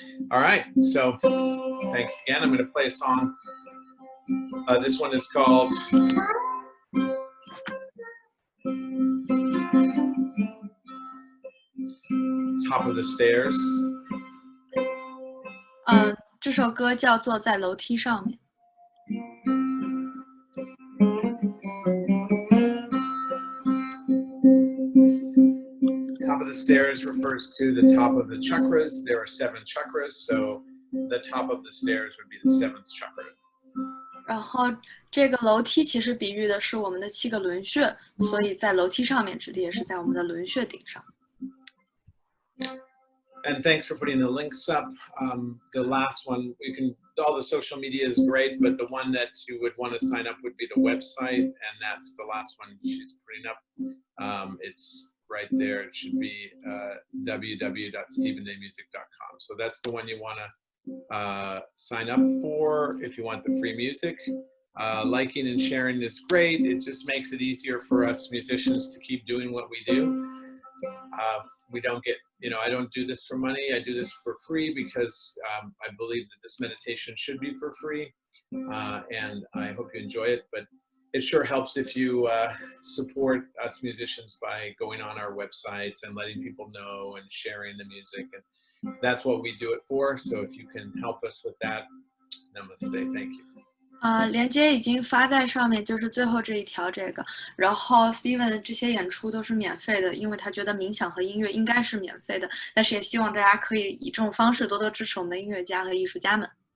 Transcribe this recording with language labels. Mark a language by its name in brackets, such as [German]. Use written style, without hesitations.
[English] All right, so thanks again. I'm going to play a song. This one is called Top of the Stairs. [Chinese] 这首歌叫做《在楼梯上面》。 [English] Top of the stairs refers to the top of the chakras. There are 7 chakras, so the top of the stairs would be the 7th chakra. [Chinese] 然后这个楼梯其实比喻的是我们的7个轮穴，所以在楼梯上面指的也是在我们的轮穴顶上。 [English] And thanks for putting the links up. The last one, all the social media is great, but the one that you would want to sign up would be the website, and that's the last one she's putting up. It's right there. It should be www.stevendaymusic.com. So that's the one you want to sign up for if you want the free music. Liking and sharing is great. It just makes it easier for us musicians to keep doing what we do. We don't get, I don't do this for money. I do this for free because I believe that this meditation should be for free. And I hope you enjoy it. But it sure helps if you support us musicians by going on our websites and letting people know and sharing the music. And that's what we do it for. So if you can help us with that, namaste. Thank you. [Chinese] 连接已经发在上面，就是最后这一条这个。然后 Steven 的这些演出都是免费的，因为他觉得冥想和音乐应该是免费的，但是也希望大家可以以这种方式多多支持我们的音乐家和艺术家们。